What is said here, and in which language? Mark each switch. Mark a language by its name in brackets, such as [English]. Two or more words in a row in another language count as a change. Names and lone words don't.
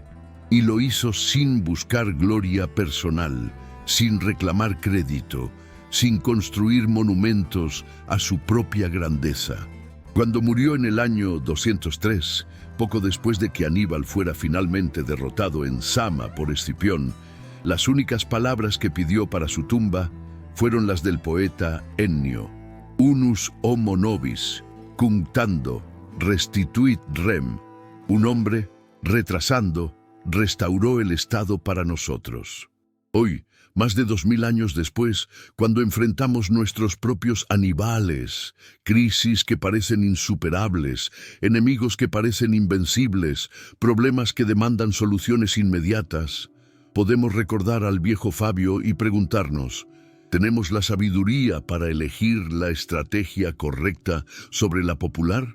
[Spanish] Y lo hizo sin buscar gloria personal, sin reclamar crédito, sin construir monumentos a su propia grandeza. Cuando murió en el año 203, poco después de que Aníbal fuera finalmente derrotado en Sama por Escipión, las únicas palabras que pidió para su tumba fueron las del poeta Ennio: [Latin] Unus homo nobis, cunctando, restituit rem. [Spanish] Un hombre, retrasando, restauró el Estado para nosotros. Hoy, más de 2000 años después, cuando enfrentamos nuestros propios Aníbales, crisis que parecen insuperables, enemigos que parecen invencibles, problemas que demandan soluciones inmediatas, podemos recordar al viejo Fabio y preguntarnos: ¿tenemos la sabiduría para elegir la estrategia correcta sobre la popular?